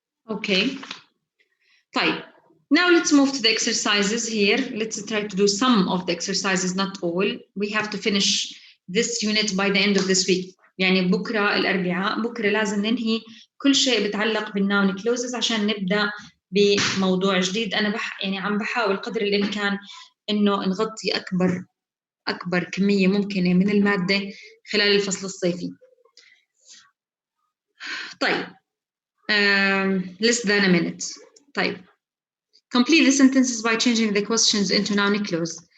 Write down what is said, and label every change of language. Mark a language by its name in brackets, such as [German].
[English] Okay. Fine. Now let's move to the exercises here. Let's try to do some of the exercises, not all. We have to finish this unit by the end of this week. [Arabic] يعني بكرة الأربعاء بكرة لازم ننهي كل شيء بتعلق بالناون كلوزز عشان نبدأ بموضوع جديد. أنا عم بحاول قدر الإمكان إنه نغطي أكبر كمية ممكنة من المادة خلال الفصل الصيفي. [English] طيب less than a minute. طيب complete the sentences by changing the questions into noun clause.